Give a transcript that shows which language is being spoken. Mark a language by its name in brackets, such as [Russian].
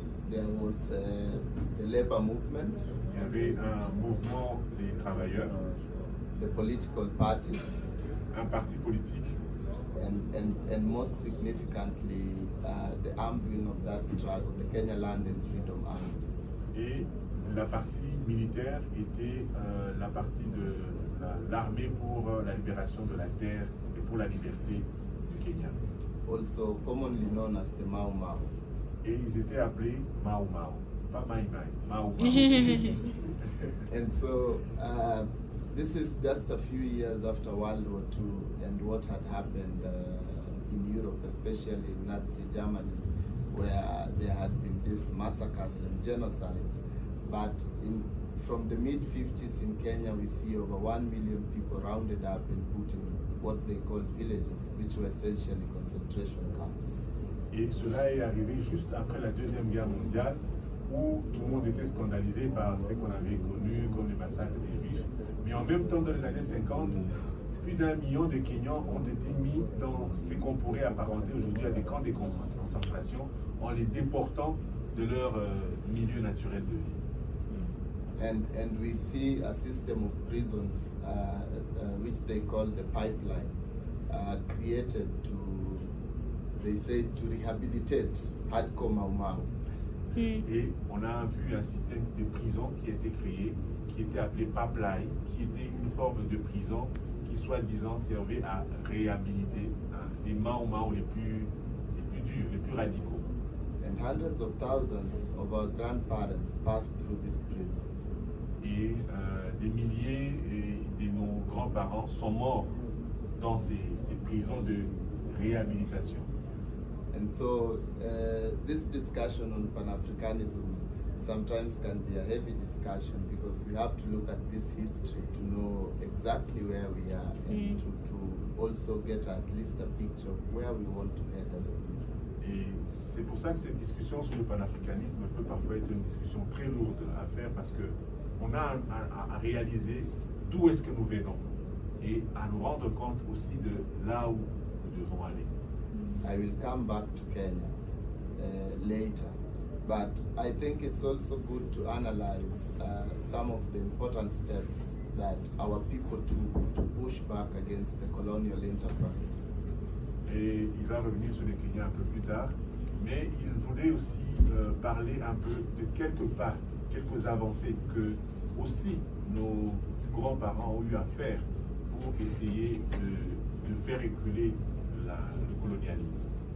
[English] There was the labor movements. [French] Il y avait un mouvement des travailleurs, [English] the political parties, [French] un parti politique, [English] and most significantly, the armed wing of that struggle, the Kenya Land and Freedom Army. [French] Et la partie militaire était la partie de l'armée pour la libération de la terre et pour la liberté du Kenya. [English] Also commonly known as the Mau Mau. [French] Et ils étaient appelés Mau Mau, pas Mai Mai, Mau Mau. [English] And so this is just a few years after World War II and what had happened in Europe, especially in Nazi Germany, where there had been these massacres and genocides. But from the mid-50s in Kenya, we see over 1 million people rounded up and put in what they called villages, which were essentially concentration camps. [French] Et cela est arrivé juste après la Deuxième Guerre mondiale, où tout le monde était scandalisé par ce qu'on avait connu comme le massacre des Juifs. Mais en même temps, dans les années 50, plus d'1 million de Kenyans ont été mis dans ce qu'on pourrait apparenter aujourd'hui à des camps de concentration en les déportant de leur milieu naturel de vie. [English] And we see a system of prisons, which they call the pipeline, created they say, to rehabilitate hardcore Mau Mau. [French] Et on a vu un système de prison qui a été créé, qui était appelé pipeline, qui était une forme de prison qui soi-disant servait à réhabiliter les Mau Mau les plus durs, les plus radicaux. [English] And hundreds of thousands of our grandparents passed through these prisons. [French] Et des milliers de nos grands-parents sont morts dans ces prisons de réhabilitation. [English] And so this discussion on Pan-Africanism sometimes can be a heavy discussion because we have to look at this history to know exactly where we are and to also get at least a picture of where we want to head as a people. [French] Et c'est pour ça que cette discussion sur le panafricanisme peut parfois être une discussion très lourde à faire parce que on a à réaliser d'où est-ce que nous venons et à nous rendre compte aussi de là où nous devons aller. [English] I will come back to Kenya later, but I think it's also good to analyze some of the important steps that our people took to push back against the colonial enterprise. [French] Et il va revenir sur le Kenya un peu plus tard, mais il voulait aussi parler un peu de quelques pas, quelques avancées que aussi nos grands-parents ont eu à faire pour essayer de faire écouler le colonialisme.